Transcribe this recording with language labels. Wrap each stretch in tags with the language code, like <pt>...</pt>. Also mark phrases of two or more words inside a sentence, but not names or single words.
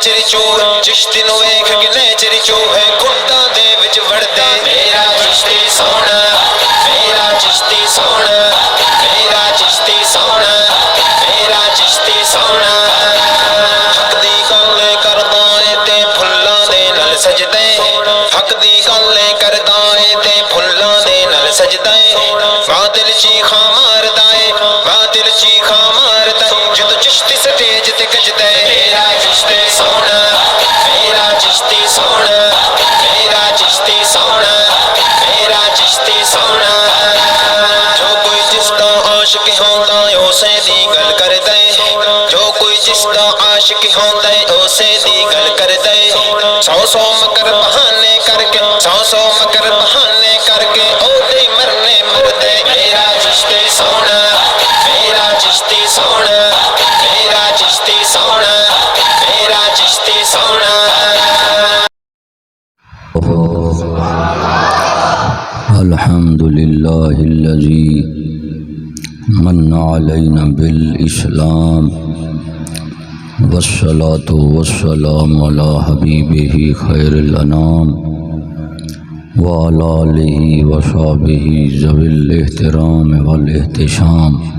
<pa>چور چشتی نو ویکھ کے نیچری چوہے کھٹاں دے وچ وڑدے میرا چشتی سونا میرا چشتی سونا میرا چشتی سونا میرا چشتی سونا حق دی گل کردا اے تے پھلاں دے نال سجدے حق دی گل کردا اے تے پھلاں دے نال سجدے باطل چیخاں ماردا اے باطل چیخاں ماردا اے جدوں چشتی سٹیج تے گجدا اے میرا چشتی سونا میرا چشتی سونا میرا چشتی سونا میرا چشتی سونا جو کوئی جس دا عاشق ہوندا اے اسے دی گل کردا اے جو کوئی جس دا عاشق ہوندا اے اسے دی گل کردا اے سو سو مکر بہانے کر کے سو سو مکر بہانے کر کے او دے مرنے مردے میرا چشتی سونا میرا چشتی سونا میرا چشتی سونا میرا چشتی سونا</pa> <ar>الحمد لله الذي من علينا بالإسلام والصلاة والسلام على حبيبه خير الأنام وعلى آله وصحبه ذوي الاحترام والاحتشام</ar>